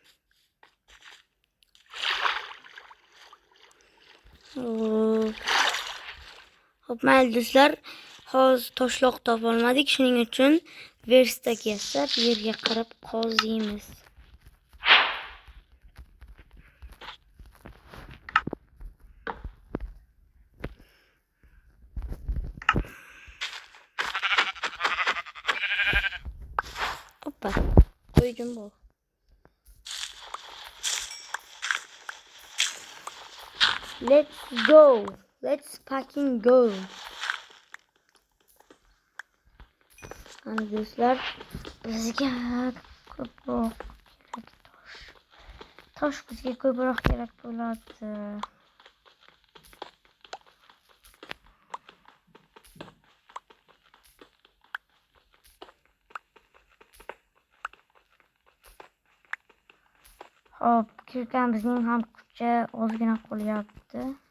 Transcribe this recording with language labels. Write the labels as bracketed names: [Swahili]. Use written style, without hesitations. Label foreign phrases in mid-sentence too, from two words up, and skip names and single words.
[Uzbek] Xo'p, mayli do'stlar, hozir toshloq topa olmadik, shuning uchun verstak yasab yerga qarab qoziymiz. Hoppa, qo'ydim bu. [English] Let's go. Let's fucking go. [Uzbek] Ana do'stlar, bizga ko'proq kerak tosh. Tosh bizga ko'proq kerak bo'ladi. Hop, kirkamizning ham kuchi ozgina qolyapti.